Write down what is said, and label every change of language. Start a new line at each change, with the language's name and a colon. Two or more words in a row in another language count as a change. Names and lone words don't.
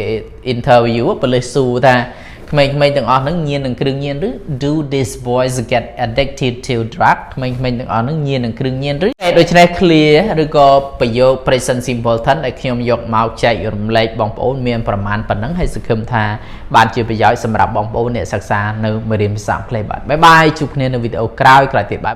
Khmer: interview ប៉ូលីសសួរថាក្មេងៗទាំងអស់ហ្នឹងញៀននឹងគ្រឿងញៀនឬ
English: do these boys get addicted to drug
Khmer: ក្មេងៗទាំងអស់ហ្នឹងញៀននឹងគ្រឿងញៀនឬដូច្នេះ clear ឬក៏ប្រយោគ
English: present simple tense
Khmer: ដែលខ្ញុំយកមកចែករំលែកបងប្អូនមានប្រមាណប៉ុណ្ណឹងហើយសង្ឃឹមថាបានជាប្រយោជន៍សម្រាប់បងប្អូនអ្នកសិក្សានៅមេរៀនភាសាអង់គ្លេសបាទបាយបាយជួបគ្នានៅវីដេអូក្រោយទៀតបាទ